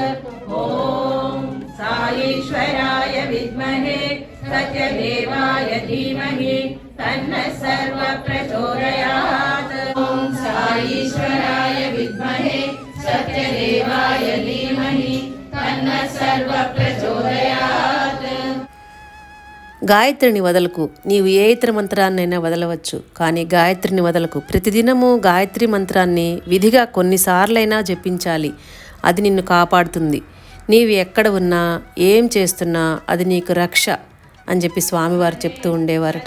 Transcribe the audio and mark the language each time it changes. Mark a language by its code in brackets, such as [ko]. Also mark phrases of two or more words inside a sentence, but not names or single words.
[sa] ॐ साईश्वराय विद्महे सत्यदेवाय धीमहि तन्नः सर्व प्रचोदयात्। ॐ साईश्वराय विद्महे सत्यदेवाय धीमहि तन्नः सर्व प्रचोदयात्। [te] గాయత్రిని వదలకు, నీవు ఏ ఇతర మంత్రాన్నైనా వదలవచ్చు, కానీ గాయత్రిని వదలకు. ప్రతిదినము గాయత్రి మంత్రాన్ని విధిగా కొన్నిసార్లైనా జపించాలి. అది నిన్ను కాపాడుతుంది. నీవు ఎక్కడ ఉన్నా ఏం చేస్తున్నా అది నీకు రక్ష అని చెప్పి స్వామివారు చెప్తూ ఉండేవారట.